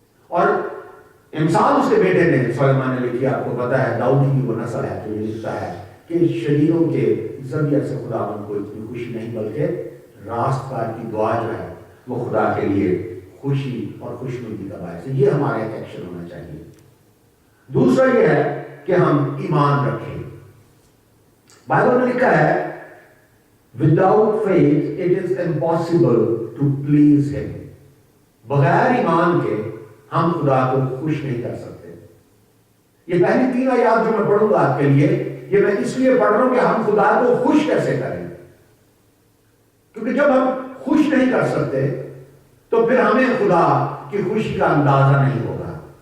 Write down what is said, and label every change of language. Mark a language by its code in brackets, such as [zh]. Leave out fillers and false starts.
[ur] اور امثال اس کے بیٹے نے، سلیمان نے لکھی، آپ کو پتا ہے داؤد کی وہ نسل ہے جو یہ لکھتا ہے کہ شریروں کے ذریعے سے خداوند کو اتنی خوشی نہیں، بلکہ راستگار کی دعا جو ہے وہ خدا کے لیے خوشی اور خوشنودی کا باعث ہے. یہ ہمارا ایک ایکشن ہونا چاہیے. دوسرا یہ ہے کہ ہم ایمان رکھیں. بائبل میں لکھا ہے [en] without faith it is impossible to please him. [ur] بغیر ایمان کے ہم خدا کو خوش نہیں کر سکتے. یہ پہلی 3 آیات جو میں پڑھوں گا آپ کے لیے، یہ میں اس لیے پڑھ رہا ہوں کہ ہم خدا کو خوش کیسے کریں. کیونکہ جب ہم خوش نہیں کر سکتے تو پھر ہمیں خدا کی خوشی کا اندازہ نہیں ہوگا.